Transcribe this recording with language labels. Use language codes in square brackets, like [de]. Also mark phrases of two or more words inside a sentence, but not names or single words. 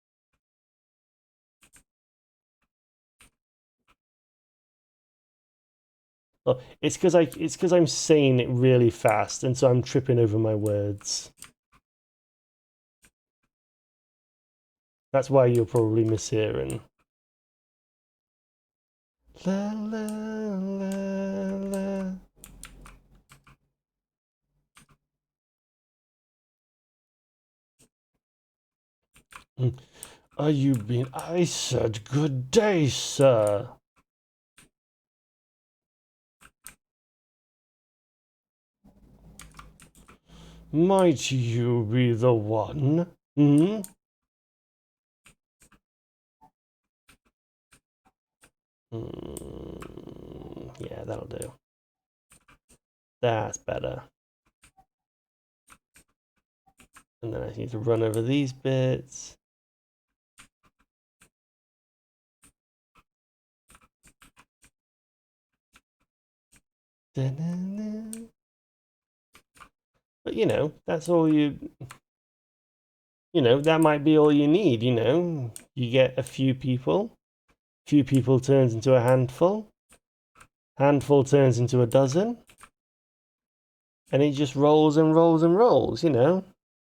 [en] Oh, it's because I'm saying it really fast, and so I'm tripping over my words. That's why you're probably mishearing. La la la la. Are you being? I said good day, sir. Might you be the one? Hmm? Yeah, that'll do. That's better. And then I need to run over these bits. Da-na-na. But you know, that's all you know, that might be all you need, you know. You get a few people turns into a handful turns into a dozen, and it just rolls and rolls and rolls, you know.